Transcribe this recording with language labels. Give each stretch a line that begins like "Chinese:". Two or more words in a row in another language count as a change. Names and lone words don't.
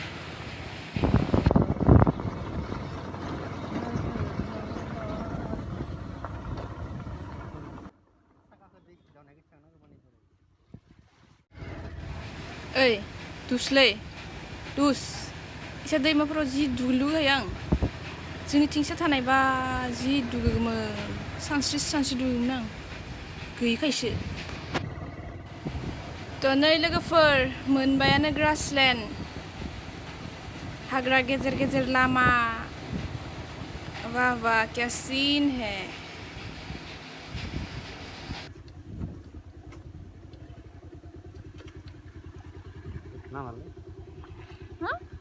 Bodo: ओइ दुसलै दुस इसा दैमाफोराव जि दुगैलुगैयो आं जोंनिथिंसो थानायबा जि दुगैगौमोन सानस्रि दुगैगौमोन आं गैयिखायसो थ' नै लोगोफोर मोनबायानो ग्रासलेण्ड हाग्रा गेजेर गेजेर लामा
Hindi: वाह वाह क्या सीन है ना मारले हाँ